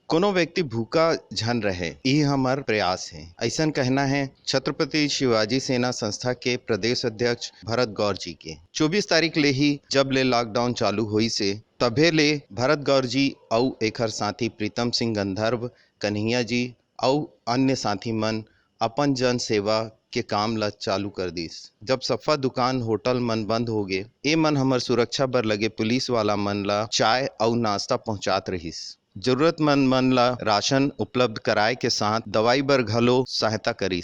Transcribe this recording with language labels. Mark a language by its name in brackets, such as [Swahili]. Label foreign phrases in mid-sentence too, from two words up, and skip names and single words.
[Chhattisgarhi] कोनो व्यक्ति भूखा झन रहे यही हमार प्रयास है, ऐसा कहना है छत्रपति शिवाजी सेना संस्था के प्रदेश अध्यक्ष भरत गौर जी के। 24 तारीख ले ही जब ले लॉकडाउन चालू हुई से तभे ले भरत गौर जी और एकर साथी प्रीतम सिंह गंधर्व, कन्हैया जी और अन्य साथी मन अपन जन सेवा के काम ला चालू कर दिस। जब सफा दुकान होटल मन बंद हो गए, ए मन हमर सुरक्षा बर लगे पुलिस वाला मन ला चाय और नाश्ता पहुंचात रहिस। जरूरतमंद मन ला राशन उपलब्ध कराए के साथ दवाई बर घलो सहायता करिस।